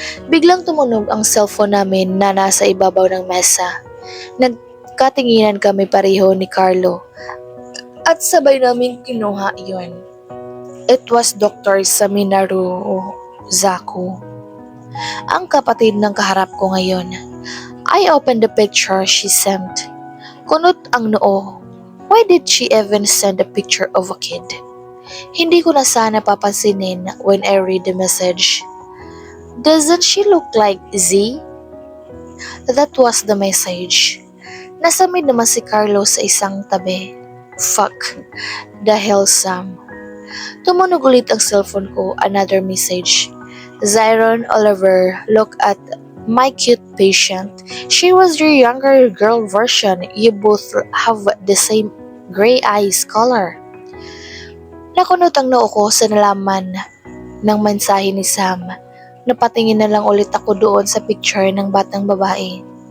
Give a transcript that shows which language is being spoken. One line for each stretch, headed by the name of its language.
Filipino: Biglang tumunog ang cellphone namin na nasa ibabaw ng mesa. Nagkatinginan kami pareho ni Carlo at sabay namin kinuha yon.
English: It was Dr.
Filipino: Saminaru Zaku, ang kapatid ng kaharap ko ngayon.
English: I opened the picture she sent.
Filipino: Kunot ang noo.
English: Why did she even send a picture of a kid?
Filipino: Hindi ko na sana papansinin
English: when I read the message. Doesn't she look like Z? That was the message.
Filipino: Nasamid naman si Carlo sa isang tabi. Fuck.
English: The hell, Sam.
Filipino: Tumunog ulit ang cellphone ko.
English: Another message. Zyron Oliver, look at my cute patient. She was your younger girl version. You both have the same gray eyes color.
Filipino: Nakunot ang noo ko sa nalaman ng mensahe ni Sam. Napatingin na lang ulit ako doon sa picture ng batang babae.